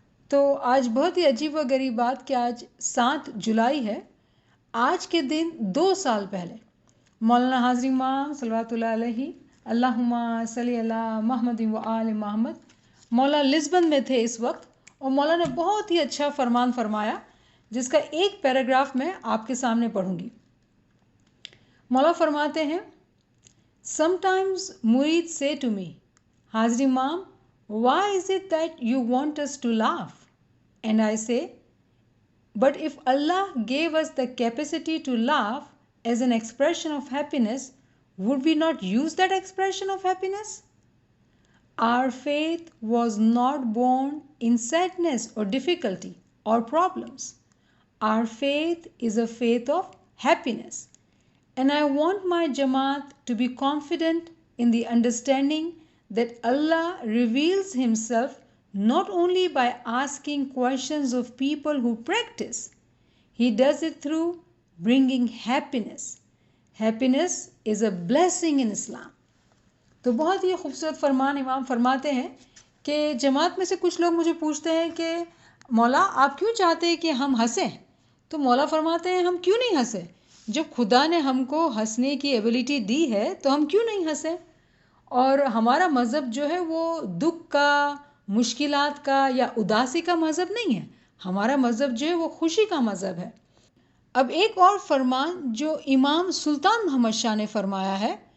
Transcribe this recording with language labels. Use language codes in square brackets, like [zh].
[ur] تو آج بہت ہی عجیب و غریب بات کہ آج 7 جولائی ہے۔ آج کے دن 2 سال پہلے مولانا حاضر امام صلوات اللہ علیہ، اللہم صلی علی محمد و آل محمد، مولا لسبن میں تھے اس وقت، اور مولا نے بہت ہی اچھا فرمان فرمایا جس کا ایک پیراگراف میں آپ کے سامنے پڑھوں گی۔ مولا فرماتے ہیں، [en] Sometimes Murid say to me, Hazri Imam, why is it that you want us to laugh? And I say, but if Allah gave us the capacity to laugh as an expression of happiness, would we not use that expression of happiness? Our faith was not born in sadness or difficulty or problems. Our faith is a faith of happiness. And I want my Jamaat to be confident in the understanding that Allah reveals Himself not only by asking questions of people who practice, He does it through bringing happiness. Happiness is a blessing in Islam. [ur] تو بہت ہی خوبصورت فرمان امام فرماتے ہیں کہ جماعت میں سے کچھ لوگ مجھے پوچھتے ہیں کہ مولا آپ کیوں چاہتے ہیں کہ ہم ہنسیں؟ تو مولا فرماتے ہیں ہم کیوں نہیں ہنسیں؟ جب خدا نے ہم کو ہنسنے کی ایبلٹی دی ہے تو ہم کیوں نہیں ہنسیں؟ اور ہمارا مذہب جو ہے وہ دکھ کا، مشکلات کا یا اداسی کا مذہب نہیں ہے۔ ہمارا مذہب جو ہے وہ خوشی کا مذہب ہے۔ اب ایک اور فرمان جو امام سلطان محمد شاہ نے فرمایا ہے،